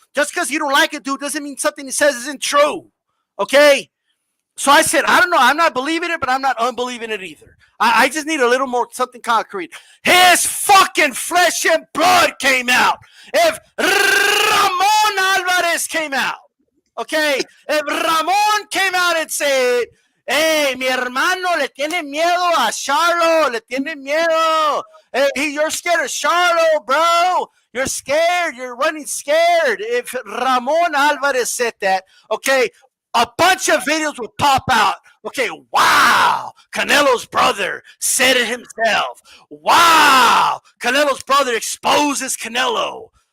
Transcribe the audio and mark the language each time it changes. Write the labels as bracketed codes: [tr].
[en] Just because you don't like it, dude, doesn't mean something he says isn't true. Okay? So I said, I don't know. I'm not believing it, but I'm not unbelieving it either. I just need a little more something concrete. His fucking flesh and blood came out. If Ramon Alvarez came out, okay? If Ramon came out and said, hey, [es] mi hermano le tiene miedo a Charlo, le tiene miedo. [en] Hey, you're scared of Charlo, bro. You're scared. You're running scared. If Ramon Alvarez said that, okay, a bunch of videos will pop out. Okay, wow, Canelo's brother said it himself. Wow, Canelo's brother exposes Canelo.